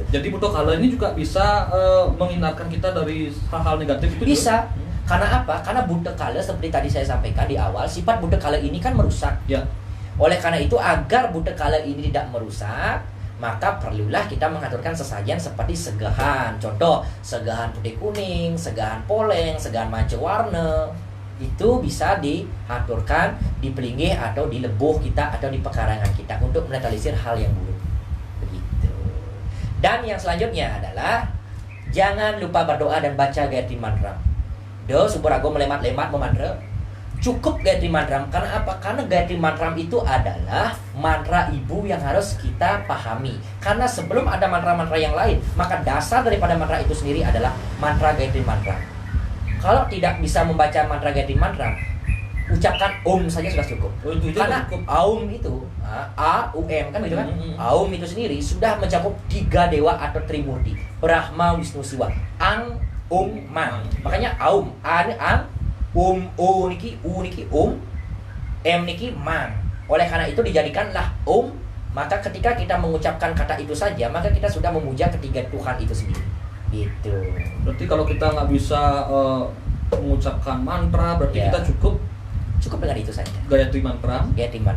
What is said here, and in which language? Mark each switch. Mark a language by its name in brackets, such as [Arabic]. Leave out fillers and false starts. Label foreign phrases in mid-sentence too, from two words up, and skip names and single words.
[Indonesian] Jadi Buddha Kala ini juga bisa menghindarkan kita dari hal-hal negatif itu. Bisa. Juga? Karena apa? Karena Buddha Kala seperti tadi saya sampaikan di awal, sifat Buddha Kala ini kan merusak. Ya. Oleh karena itu, agar Buddha Kala ini tidak merusak, maka perlulah kita mengaturkan sesajen seperti segahan. Contoh, segahan putih kuning, segahan poleng, segahan manca warna. Itu bisa diaturkan di pelinggih atau di lebuh kita atau di pekarangan kita untuk menetralisir hal yang buruk. Begitu. Dan yang selanjutnya adalah jangan lupa berdoa dan baca Gayatri Mantra. Do Subarago melemat-lemat memantra. Cukup Gayatri Mantra. Karena apa? Karena Gayatri Mantra itu adalah mantra ibu yang harus kita pahami. Karena sebelum ada mantra-mantra yang lain, maka dasar daripada mantra itu sendiri adalah mantra Gayatri Mantra. Kalau tidak bisa membaca mantra Gayatri Mantra, ucapkan Om saja sudah cukup. Itu Karena cukup. Aum itu, A-U-M kan gitu kan? Aum itu sendiri sudah mencakup 3 dewa atau Trimurti, Brahma, Wisnu, Siwa. Ang, Man. Makanya Aum, Ang, O niki, U niki M niki Man. Oleh karena itu dijadikanlah Maka ketika kita mengucapkan kata itu saja, maka kita sudah memuja ketiga Tuhan itu sendiri. Gitu. Berarti kalau kita nggak bisa mengucapkan mantra, berarti Ya. kita cukup Cukup dengan itu saja. Gayatri Mantra. Gayatri Mantra.